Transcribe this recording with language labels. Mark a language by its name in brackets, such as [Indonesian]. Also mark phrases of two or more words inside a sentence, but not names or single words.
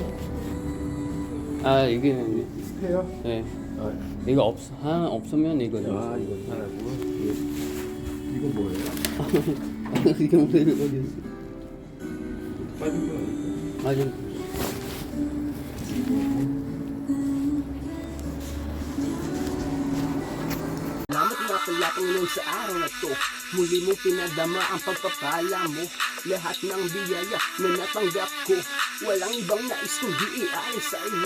[Korean] 아, 이게 스페어? 네. 아, 이거 없으면 이거. 아 이거 하나고. 이거 뭐예요? 이게 뭐예요? 여기. 빠진 거 아닐까? 맞아. [Filipino] Salamat nga pala Panginoon sa araw na to. Muli mong pinadama ang pagpapala mo. Lahat ng biyaya na natanggap ko, walang ibang nais kundi ialis sa iyo.